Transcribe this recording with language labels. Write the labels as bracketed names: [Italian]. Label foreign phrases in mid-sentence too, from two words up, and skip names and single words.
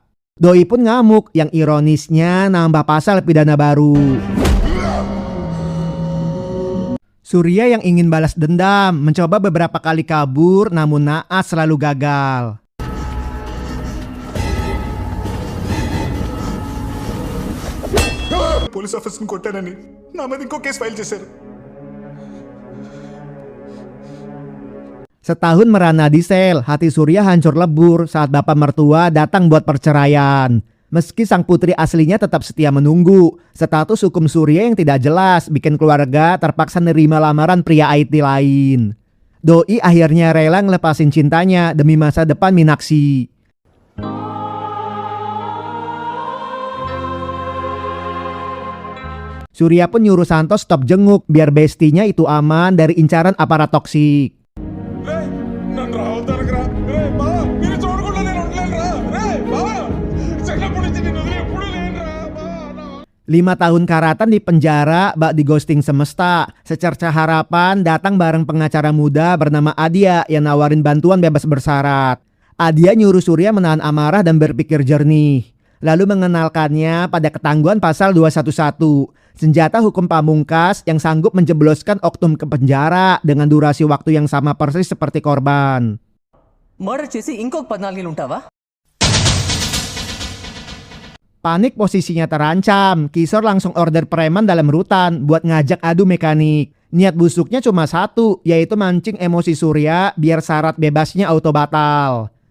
[Indonesian] Doi pun ngamuk, yang ironisnya nambah pasal pidana baru. Surya yang ingin balas dendam mencoba beberapa kali kabur namun naas selalu gagal. [English] police officerని [Telugu] కొట్టానని నా మీద ఇంకో [English] case file [Telugu] చేశారు. [Indonesian] Setahun merana di sel, hati Surya hancur lebur saat bapak mertua datang buat perceraian. Meski sang putri aslinya tetap setia menunggu, status hukum Surya yang tidak jelas bikin keluarga terpaksa nerima lamaran pria IT lain. Doi akhirnya rela ngelepasin cintanya demi masa depan Meenakshi. Surya pun nyuruh Santo stop jenguk biar bestinya itu aman dari incaran aparat toksik. [Telugu] నన్ను రావద్దానికి రా. రే బావా మీరు చూడకుండా నేను ఉండలేను రా. రే బావా చిన్నప్పటి నుంచి నేను వదిలి ఎప్పుడూ లేను రా బావా. [Indonesian] 5 tahun karatan di penjara bak di ghosting semesta. Secerca harapan datang bareng pengacara muda bernama Adia yang nawarin bantuan bebas bersyarat. Adia nyuruh Surya menahan amarah dan berpikir jernih. Lalu mengenalkannya pada ketangguhan pasal 211. Senjata hukum pamungkas yang sanggup menjebloskan oknum ke penjara dengan durasi waktu yang sama persis seperti korban. [Telugu] మర్డర్ చేసి ఇంకొక 14 ఏళ్ళు ఉంటావా? [Indonesian] Panik posisinya terancam, Kishore langsung order preman dalam rutan buat ngajak adu mekanik. Niat busuknya cuma satu, yaitu mancing emosi Surya biar syarat bebasnya auto batal.